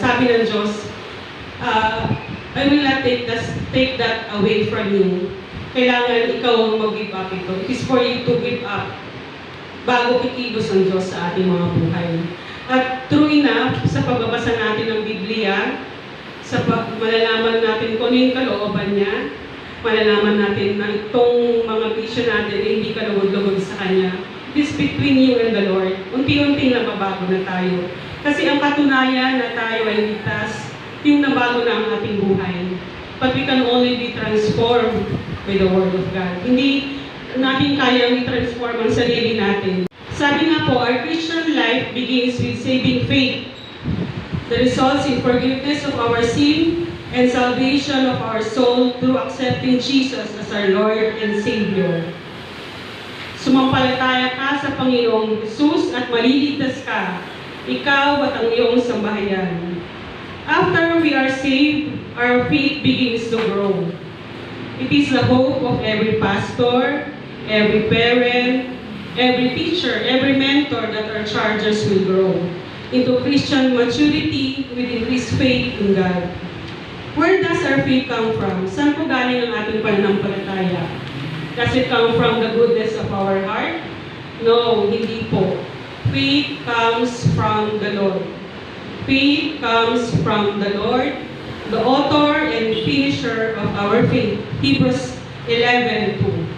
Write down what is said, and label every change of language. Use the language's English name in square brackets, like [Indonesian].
[Filipino] Sabi ng Diyos, [English] I will not take that away from you. [Filipino] Kailangan ikaw ang mag-give up ito. [English] It is for you to give up [Filipino] bago kikilos ang Diyos sa ating mga buhay. At [English] true enough, [Filipino] sa pagbabasa natin ng Biblia, sa malalaman natin kung ano yung kalooban niya, malalaman natin na itong mga bisyo natin ay hindi kalugod-lugod sa Kanya. [English] It is between you and the Lord. [Filipino] Unti-unting nababago na tayo. Kasi ang katunayan na tayo ay ligtas, yung nabago na ang ating buhay. [English] But we can only be transformed by the Word of God. [Filipino] Hindi natin kayang i-transform ang sarili natin. Sabi nga po, [English] our Christian life begins with saving faith. The results in forgiveness of our sin and salvation of our soul through accepting Jesus as our Lord and Savior. [Filipino] Sumampalataya ka sa Panginoong Jesus at maliligtas ka, ikaw at ang iyong sambahayan. [English] After we are saved, our faith begins to grow. It is the hope of every pastor, every parent, every teacher, every mentor that our charges will grow into Christian maturity with increased faith in God. Where does our faith come from? [Filipino] Saan po galing ang ating pananampalataya? [English] Does it come from the goodness of our heart? No, [Filipino] hindi po. [English] Faith comes from the Lord. Faith comes from the Lord, the author and finisher of our faith. Hebrews 11:2.